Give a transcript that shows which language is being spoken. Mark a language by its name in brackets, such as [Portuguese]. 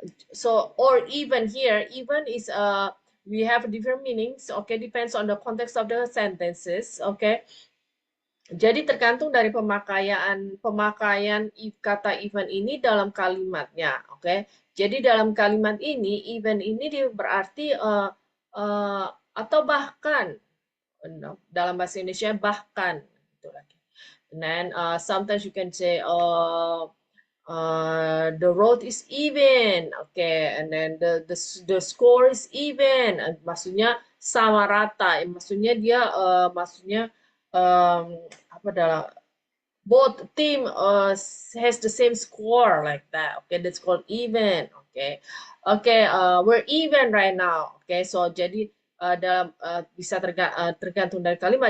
[English] So or even here, even is we have different meanings. Okay, depends on the context of the sentences. Okay. [Indonesian] Jadi tergantung dari pemakaian kata even ini dalam kalimatnya, oke? Jadi dalam kalimat ini even ini berarti atau bahkan, dalam bahasa Indonesia bahkan gitu lagi. [English] And then sometimes you can say the road is even, okay, and then the score is even, [Indonesian] maksudnya sama rata, maksudnya dia apa dalam [English] both team has the same score like that. Okay, that's called even. Okay, we're even right now. Okay, so [Indonesian] jadi dalam bisa tergantung dari kalimat.